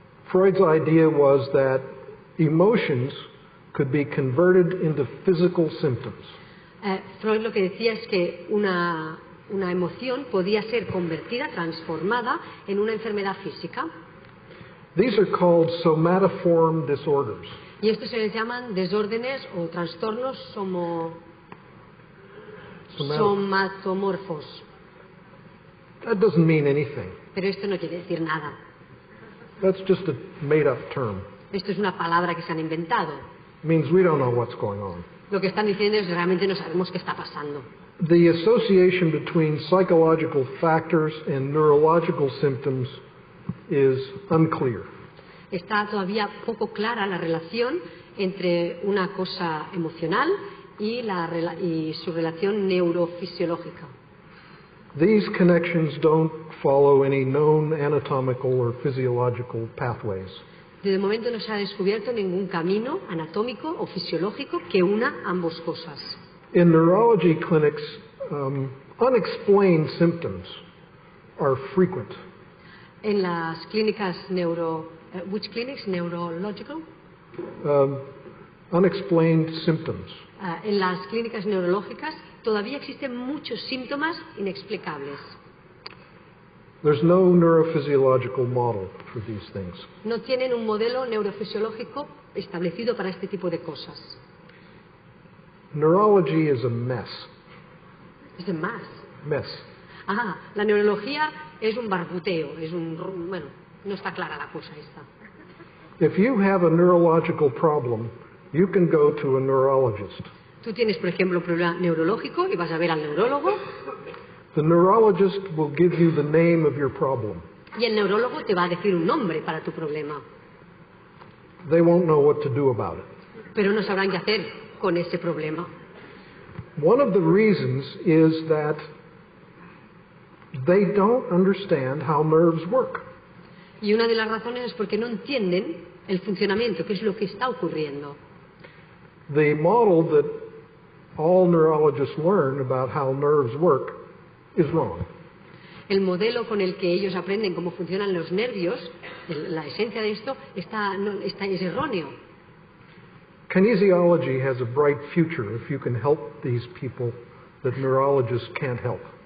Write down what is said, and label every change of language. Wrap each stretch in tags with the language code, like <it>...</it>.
<en>Freud's idea was that emotions could be converted into physical symptoms.</en> <es>Freud lo que decía es que una emoción podía ser convertida, transformada en una enfermedad física.</es> <en>These are called somatoform disorders.</en> <es>Y estos se les llaman desórdenes o trastornos somatomorfos.</es> <en>That doesn't mean anything.</en> <es>Pero esto no quiere decir nada.</es> <en>That's just a made-up term.</en> <es>Esto es una palabra que se han inventado.</es> <en>It means we don't know what's going on.</en> <es>Lo que están diciendo es que realmente no sabemos qué está pasando.</es> <en>The association between psychological factors and neurological symptoms is unclear.</en> <es>Está todavía poco clara la relación entre una cosa emocional y su relación neurofisiológica.</es> <en>These connections don't follow any known anatomical or physiological pathways.</en> <es>De momento no se ha descubierto ningún camino anatómico o fisiológico que una ambas cosas.</es> <en>In neurology clinics, unexplained symptoms are frequent.</en> <es>En las clínicas</es> <en>which clinics? Neurological? Unexplained symptoms.</en> <es>En las clínicas neurológicas todavía existen muchos síntomas inexplicables.</es> <en>There's no neurophysiological model for these things.</en> <es>No tienen un modelo neurofisiológico establecido para este tipo de cosas.</es> <en>Neurology is a mess.</en> <es>Es un</es> <en>Mess.</en> <es>La neurología es un barbuteo, bueno, no está clara la cosa esta.</es> <en>If you have a neurological problem, you can go to a neurologist.</en> <es>Tú tienes, por ejemplo, un problema neurológico y vas a ver al neurólogo.</es> <en>The neurologist will give you the name of your problem.</en> <es>Y el neurólogo te va a decir un nombre para tu problema.</es> <en>They won't know what to do about it.</en> <es>Pero no sabrán qué hacer con ese problema.</es> <en>One of the reasons is that they don't understand how nerves work.</en> <es>Y una de las razones es porque no entienden el funcionamiento, qué es lo que está ocurriendo.</es> <en>The model that all neurologists learn about how nerves work is wrong.</en> <es>El modelo con el que ellos aprenden cómo funcionan los nervios, la esencia de esto, es erróneo.</es> <en>Kinesiology has a bright future if you can help these people that neurologists can't help.</en>